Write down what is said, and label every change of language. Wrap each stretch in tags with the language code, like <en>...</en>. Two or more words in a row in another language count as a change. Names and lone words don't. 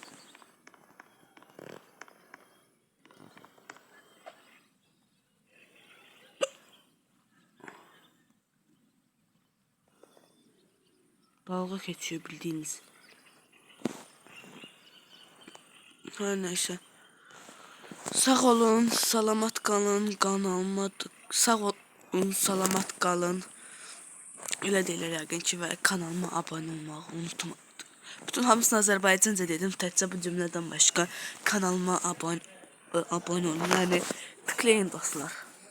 <tr>Dalga geçiyor bildiğiniz. Her neyse. Sağ olun, salamat kalın, kanalıma sağ olun, salamat kalın.</tr> <az>Elə deyirlər yəqin ki və kanalıma abunə olmağı unutmayın. Bütün hamısını Azərbaycanca dedim, təkcə bu cümlədən başqa kanalıma abunə olun. Yəni tıklayın dostlar.</az>